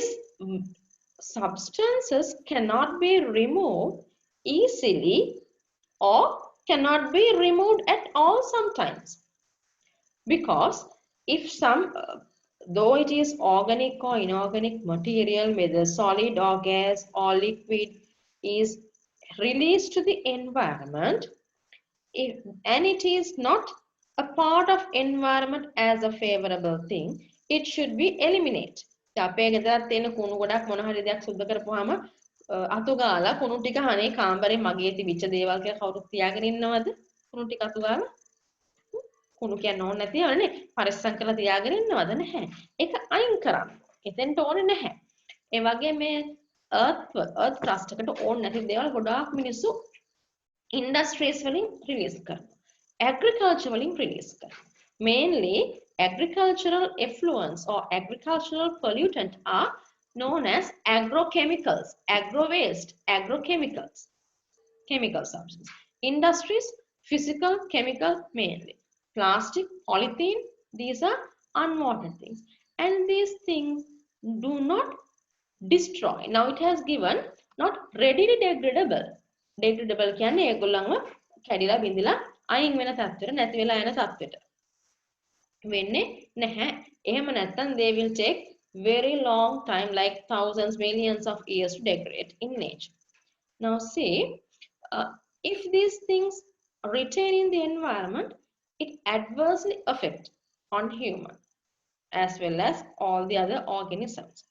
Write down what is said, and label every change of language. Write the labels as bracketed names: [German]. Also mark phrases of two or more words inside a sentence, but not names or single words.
[English] substances cannot be removed easily or cannot be removed at all sometimes, because if some though it is organic or inorganic material, whether solid or gas or liquid, is released to the environment, and it is not a part of environment as a favorable thing, it should be eliminated. [Sinhala] අපේ ගෙදරත් තියෙන කුණු ගොඩක් මොන හරි දෙයක් සුද්ධ කරපුවාම අතු ගාලා කුණු ටික අනේ කාමරේ මගේ තිබිච්ච දේවල් කියලා කවුරුත් තියාගෙන ඉන්නවද? කුණු ටික අතු ගාලා කුණු කියන්න ඕනේ නැති ඒවානේ පරිස්සම් කරලා තියාගෙන ඉන්නවද? නැහැ. ඒක අයින් කරන්න. එතෙන්ට ඕනේ නැහැ. ඒ වගේ මේ [English] earth crust [Sinhala] එකට ඕනේ නැති දේවල් ගොඩාක් මිනිස්සු industries වලින් release කරනවා. Agriculture වලින් release කරනවා. [English] Mainly agricultural effluents or agricultural pollutant are known as agrochemicals, agro waste, agrochemicals, chemical substances. Industries, physical, chemical mainly. Plastic, polythene, these are unwanted things. And these things do not destroy. Now it has given not readily degradable. [Sinhala] Degradable කියන්නේ ඒගොල්ලන්ව කැඩිලා බිඳිලා අයින් වෙන තත්ත්වෙට නැති වෙලා යන තත්ත්වෙට වෙන්නේ නැහැ. [English] එහෙම නැත්නම් they will take very long time, like thousands, millions of years to degrade in nature. Now see, if these things retain in the environment, it adversely affect on human as well as all the other organisms.